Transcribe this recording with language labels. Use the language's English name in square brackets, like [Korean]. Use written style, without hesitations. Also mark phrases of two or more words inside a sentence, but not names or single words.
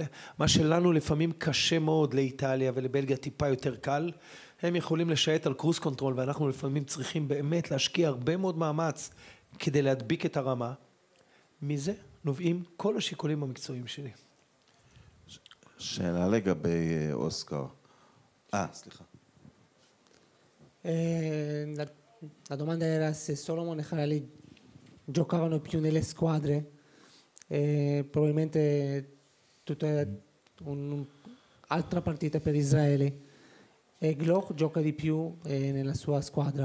[Hebrew] מה שלנו לפעמים קשה מאוד לאיטליה ולבלגיה טיפה יותר קל, הם יכולים לשייט על [English] cruise control, [Hebrew] ואנחנו לפעמים צריכים באמת להשקיע הרבה מאוד מאמץ כדי להדביק את הרמה. מזה נובעים כל השיקולים המקצועיים שלי. שאלה לגבי אוסקר. סליחה. [Italian] La domanda era se Solomon e Khalali giocavano più nelle squadre, probabilmente tutta un'altra partita per Israele, e Gloch gioca di più nella sua squadra.